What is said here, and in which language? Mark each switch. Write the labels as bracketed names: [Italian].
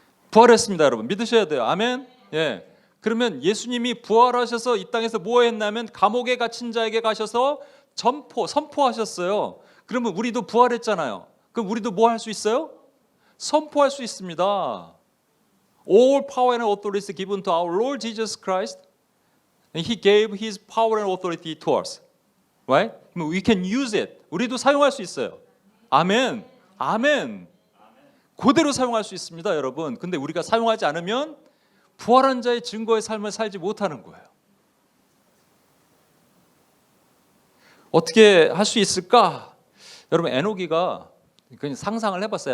[Korean] 부활했습니다, 여러분. 믿으셔야 돼요. 아멘. 예. 그러면 예수님이 부활하셔서 이 땅에서 뭐 했냐면 감옥에 갇힌 자에게 가셔서 선포하셨어요. 그러면 우리도 부활했잖아요. 그럼 우리도 뭐 할 수 있어요? 선포할 수 있습니다. [English] All power and authority is given to our Lord Jesus Christ. And He gave His power and authority to us. Right? We can use it. [Korean] 우리도 사용할 수 있어요. 아멘. 아멘. 그대로 사용할 수 있습니다, 여러분. 근데 우리가 사용하지 않으면 부활한 자의 증거의 삶을 살지 못하는 거예요. 어떻게 할 수 있을까? 여러분, 에노기가 그냥 상상을 해봤어요.